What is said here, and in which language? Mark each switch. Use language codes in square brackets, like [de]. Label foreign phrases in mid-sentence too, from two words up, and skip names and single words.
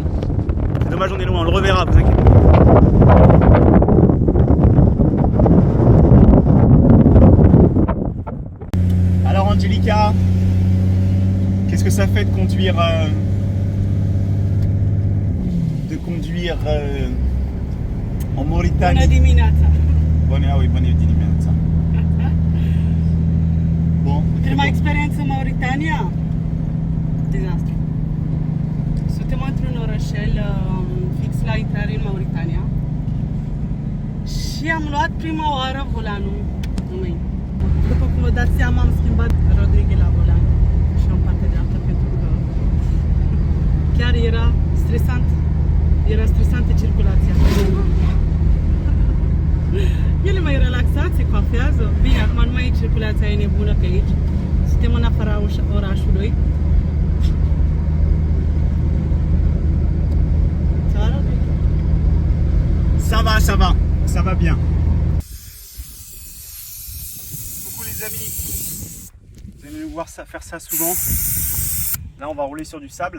[fr] C'est dommage, on est loin, on le reverra, vous inquiétez pas. Alors Angelica, qu'est-ce que ça fait de conduire en Mauritanie? [ro] Bună dimineața! Bună dimineața. Bon. Prima experiență în Mauritania? Dezastru. Suntem într-un orășel fix la intrare în Mauritania și am luat prima oară volanul în mâini. După cum vă dați seama, am schimbat Rodrigue la volan și în partea dreaptă pentru că chiar era stresant. Era stresantă circulația. El e mai relaxat, se coafează. Bine, acum nu mai e circulația e nebună pe aici. Suntem în afara orașului. [fr] Ça va bien. Coucou les amis. Vous allez nous voir faire ça souvent. Là, on va rouler sur du sable.